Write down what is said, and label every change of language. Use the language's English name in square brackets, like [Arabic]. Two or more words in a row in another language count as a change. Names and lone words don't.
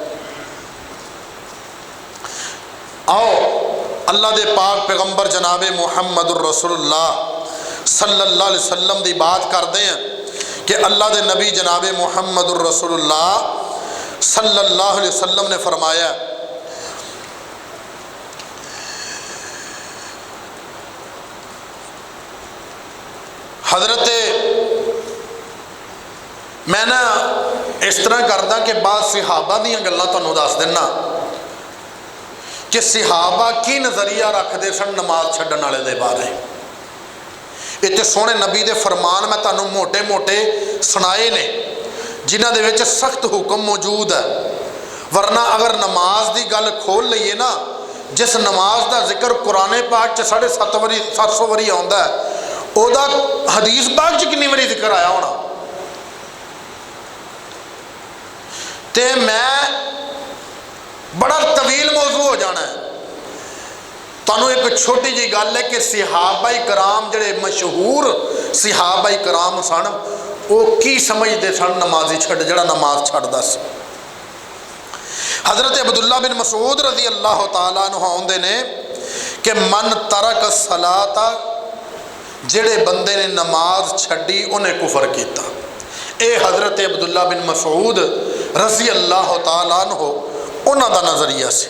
[Punjabi] آؤ اللہ دے پاک پیغمبر جناب محمد الرسول اللہ [Arabic] صلی اللہ علیہ وسلم [Punjabi] دی بات کرتے ہیں کہ اللہ دے نبی جناب محمد الرسول اللہ [Arabic] صلی اللہ علیہ وسلم [Punjabi] نے فرمایا حضرت میں نا اس طرح کردا کہ بعض صحابہ دیاں گلاں تانوں دس دینا کہ صحابہ کی نظریہ رکھتے سن نماز چھڈن والے دے بارے. اتنے سونے نبی دے فرمان میں تانوں موٹے موٹے سنائے نے جنہ دے وچ سخت حکم موجود ہے. ورنہ اگر نماز دی گل کھول لئیے نا, جس نماز دا ذکر قرآن پاک 700 وری آندا ہے, او دا حدیث پاک چ کنی وری ذکر آیا ہونا. تے میں بڑا طویل موضوع ہو جانا ہے. تانوں ایک چھوٹی جی گل ہے کہ صحابہ کرام جڑے مشہور صحابہ کرام سن, وہ کی سمجھتے سن نمازی چھڈ جڑا نماز چھڈدا سی. حضرت عبداللہ بن مسعود رضی اللہ تعالیٰ عنہ آندے نے کہ [Arabic] من ترک الصلاۃ, [Punjabi] جڑے بندے نے نماز چھڈی انہیں کفر کیتا. اے حضرت عبداللہ بن مسعود رضی اللہ تعالیٰ عنہ انہاں دا نظریہ سی.